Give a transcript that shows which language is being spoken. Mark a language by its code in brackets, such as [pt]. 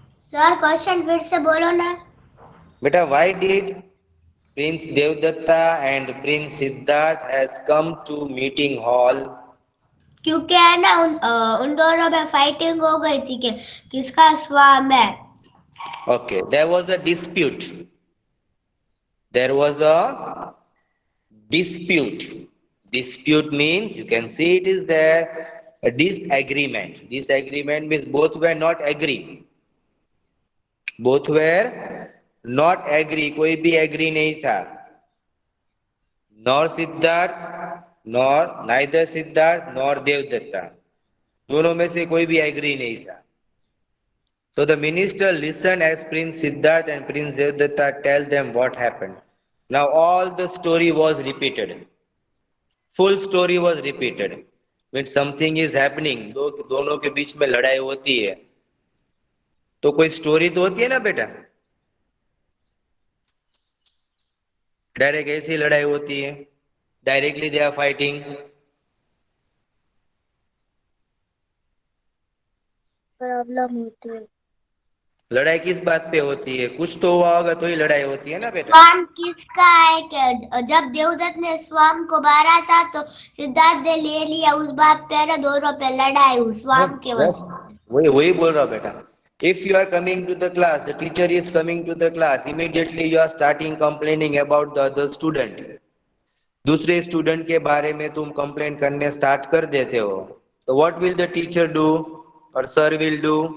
[hi] Sir question फिर से बोलो ना. [en] बेटा, why did Prince Devdatta and Prince Siddharth has come to meeting hall? [hi] क्योंकि है ना उन दोनों में फाइटिंग हो गई थी कि किसका स्वाम है. [en] Okay, there was a dispute. There was a dispute. Dispute means you can see it is there. A disagreement. Disagreement means both were not agree. Both were not agree. [hi] कोई भी agree नहीं था. [en] Nor Siddharth, nor neither Siddharth nor Devdatta. [hi] दोनों में से कोई भी agree नहीं था. [en] So the minister listened as Prince Siddharth and Prince Devdatta tell them what happened. Now all the story was repeated. Full story was repeated. When something is happening, [hi] दोनों के बीच में लड़ाई होती है, तो कोई स्टोरी तो होती है ना बेटा. डायरेक्ट ऐसी लड़ाई होती है. [en] Directly they are fighting. [hi] Problem होती है. लड़ाई किस बात पे होती है? कुछ तो हुआ होगा तो ही लड़ाई होती है ना बेटा. स्वाम किसका है कि जब देवदत्त ने स्वाम को मारा था तो सिद्धार्थ ने ले लिया, उस बात पे ना दोनों पे लड़ाई हुई स्वाम के वजह. वही बोल रहा हूँ बेटा. [en] If you are coming to the class, the teacher is coming to the class, immediately you are starting complaining about the other student. [hi] दूसरे स्टूडेंट के बारे में तुम कंप्लेन करने स्टार्ट कर देते हो, तो [en] What will the teacher do और sir will do?